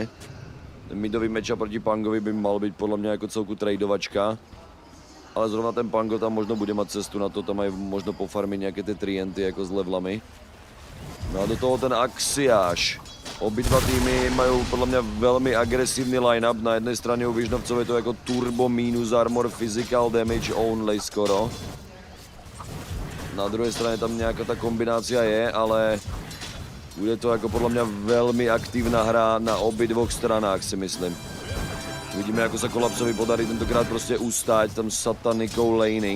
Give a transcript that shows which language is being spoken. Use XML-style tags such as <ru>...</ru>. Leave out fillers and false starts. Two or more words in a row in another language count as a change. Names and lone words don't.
<sk>Ten midový matchup proti Pangovi by mal byť podľa mňa ako celku tradeovačka, ale zrovna ten Pango tam možno bude mať cestu na to, tam aj možno pofarmiť nejaké tie trienty ako s levelami. No a do toho ten Axiáš. Obidva týmy majú podľa mňa veľmi agresívny line-up. Na jednej strane u Vižnovcov je to ako</sk> <en>turbo minus armor, physical damage only</en> <sk>skoro. Na druhej strane tam nejaká tá kombinácia je, ale bude to ako podľa mňa veľmi aktívna hra na obidvoch stranách, si myslím. Uvidíme, ako sa Kolapsovi podarí tentokrát proste ustáť tam Satanikou laning.</sk>